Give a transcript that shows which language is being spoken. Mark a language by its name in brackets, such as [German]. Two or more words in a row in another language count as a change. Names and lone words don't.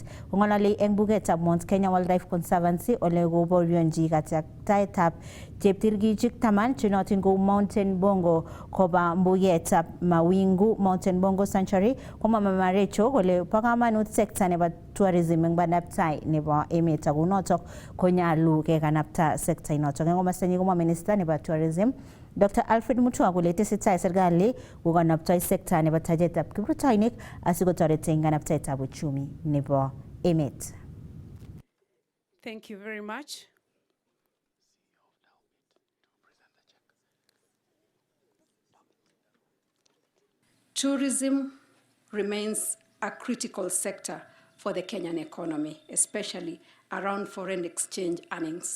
[Kalenjin] Kong'ololi eng bugetab Mount Kenya Wildlife Conservancy ole koborionji katyaktaetab cheptirgichik 10 chenotin kou [English] Mountain Bongo [Kalenjin] koba mbugetab Mawingu Mountain Bongo Sanctuary, komwa Mama Rachel kole bo kamanut sekta nebo tourism eng bandaptai nebo emet akonotok konyalu kekanapta sekta inotok. Eng komostanyi komwa Minister nebo Tourism Dr. Alfred Mutua kole tesetai serikali kokanaptoi sekta nebo tajetab kiprutoinik asikotoreti eng kanaptaetab uchumi nebo emet. [English] Thank you very much. Tourism remains a critical sector for the Kenyan economy, especially around foreign exchange earnings.